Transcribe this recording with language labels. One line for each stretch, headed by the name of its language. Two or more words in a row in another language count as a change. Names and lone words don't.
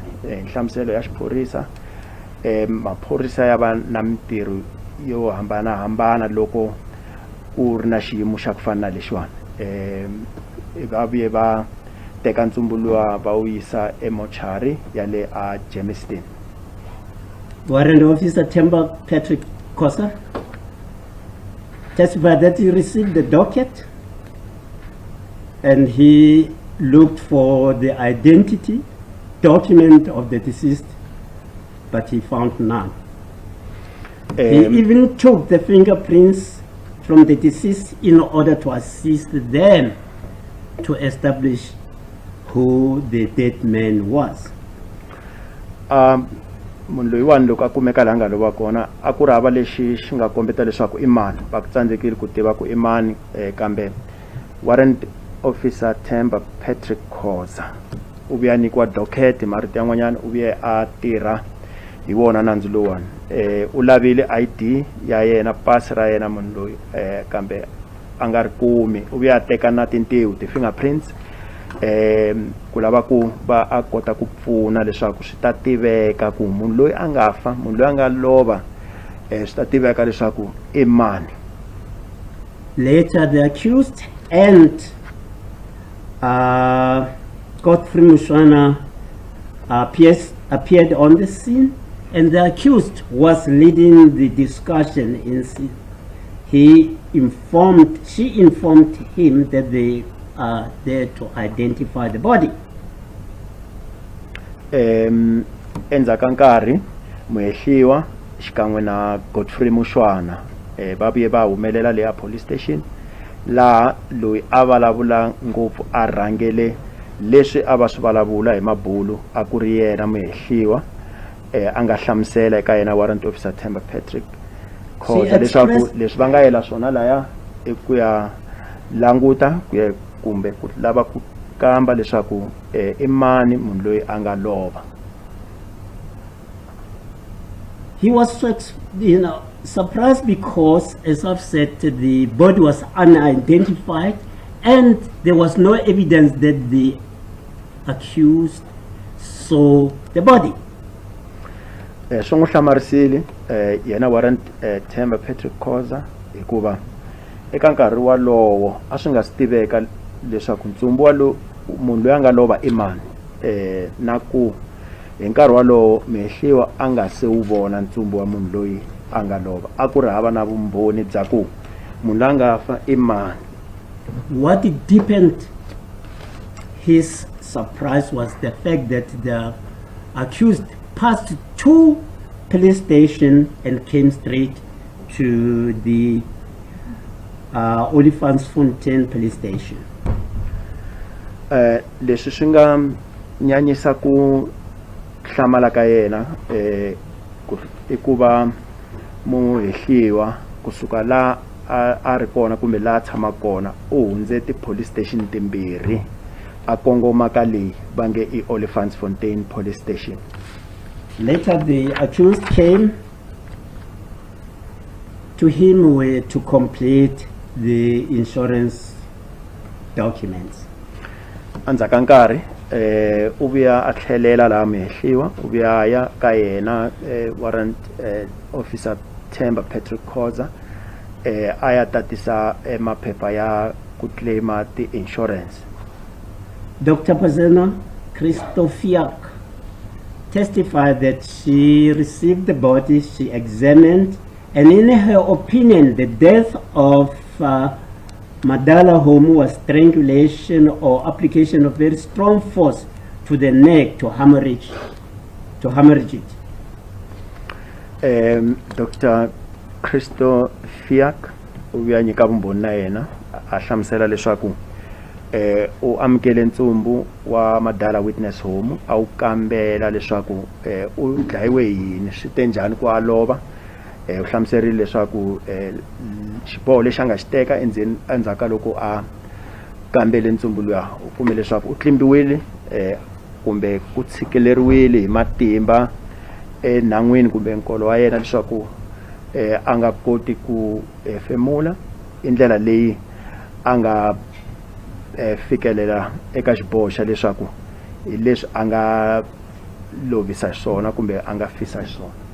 Tsonga: Nhlamuselo ya xiphorisa maphorisa ya va na mitirho yo hambanahambana loko ku ri na xiyimo xa ku fana na lexiwani. Va vuye va teka ntsumbu luwa va wu yisa emochari ya le a Jamestown.
English: Warrant Officer Themba Patrick Kosa testified that he received the docket and he looked for the identity document of the deceased, but he found none. He even took the fingerprints from the deceased in order to assist them to establish who the dead man was.
Tsonga: Munhu loyiwani loko a kumeka laha nga lova kona a ku ri hava lexi xi nga kombeta leswaku i mani, va ku tsandzekile ku tiva ku i mani, kambe Warrant Officer Themba Patrick Khoza u vuya nyikiwa docket marito yan'wanyana u vuye a tirha hi wona nandzu lowani. U lavile ID ya yena, pasi ra yena munhu loyi kambe a nga ri kumi. U vuye a teka na tintiho ti-fingerprints ku lava ku va a kota ku pfuna leswaku swi ta tiveka ku munhu loyi a nga fa, munhu loyi a nga lova, swi ta tiveka leswaku i mani.
English: Later, the accused and Godfrey Mushwana appeared on the scene, and the accused was leading the discussion. She informed him that they are there to identify the body.
Tsonga: Endzhaku ka nkarhi muhehliwa xikan'we na Godfrey Mushwana va vuye va humelela leya
English: police station,
Tsonga: laha loyi a vulavula ngopfu a rhangele leswi a va swi vulavula hi mabulu a ku ri yena muhehliwa a nga hlamusela eka yena warrant officer Themba Patrick Khoza leswaku leswi va nga yela swona laya i ku ya languta kumbe ku lava ku kamba leswaku i mani munhu loyi a nga lova.
English: He was surprised because, as I've said, the body was unidentified and there was no evidence that the accused saw the body.
Tsonga: Swi n'wi hlamarisile yena warrant Themba Patrick Khoza hikuva eka nkarhi walowo a swi nga swi tiveka leswaku ntsumbu wa munhu loyi a nga lova i mani, na ku hi nkarhi walowo mehliwa a nga se wu vona ntsumbu wa munhu loyi a nga lova, a ku ri hava na vumbhoni bya ku munhu loyi a nga fa i mani.
English: What deepened his surprise was the fact that the accused passed two police stations and came straight to the Olifantsfontein police station.
Tsonga: Leswi swi nga nyanyisa ku hlamala ka yena i ku va muhehliwa kusuka la a ri kona kumbe la tshama kona u hundze
English: ti-police station
Tsonga: timbirhi a kongoma ka leyi va nge i Olifantsfontein police station.
English: Later, the accused came to him to complete the insurance documents.
Tsonga: Endzhaku ka nkarhi u vuya a tlhelela laha mehliwa u vuya ya ka yena warrant officer Themba Patrick Khoza a ya tatisa maphepha ya ku claima ti-insurance.
English: Dr. Pazena Christofiak testified that she received the body, she examined, and in her opinion, the death of Madala Homu was strangulation or application of very strong force to the neck to hemorrhage it.
Tsonga: Dr. Christo Fiak u vuya nyika vumbhoni na yena a hlamusela leswaku u amukele ntsumbu wa Madala Witness Homu a wu kambela leswaku u dlayiwe yini, swi te njhani ku a lova. U hlamuserile leswaku xiboho lexi a nga xi teka endzhaku ka loko a kambele ntsumbu luya u kume leswaku u tlimbiwile kumbe ku tshikeleriwile hi matimba enhan'wini kumbe nkolo wa yena leswaku a nga koti ku hefemula, i ndlela leyi a nga fikelela eka xiboho xa leswaku hi leswi a nga lovisa swona kumbe a nga fisa swona.